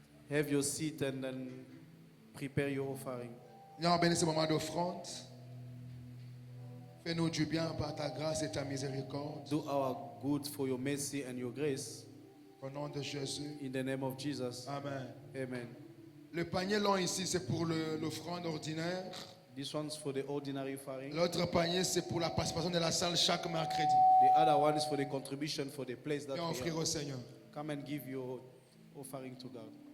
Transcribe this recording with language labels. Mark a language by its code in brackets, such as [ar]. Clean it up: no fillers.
[en] have your seat and then prepare your offering. [fr] Viens, on bénit ce moment d'offrande. Fais-nous du bien par ta grâce et ta miséricorde. [en] Do our good for your mercy and your grace. [fr] Au nom de Jésus. [en] In the name of Jesus. Amen. Amen. [fr] Le panier long ici, c'est pour l'offrande ordinaire. [en] This one's for the ordinary offering. [fr] L'autre panier, c'est pour la participation de la salle chaque mercredi. [en] The other one is for the contribution for the place that [fr] Viens [en] we [fr] offrir [en] are. [fr] au Seigneur. [en] Come and give your offering to God.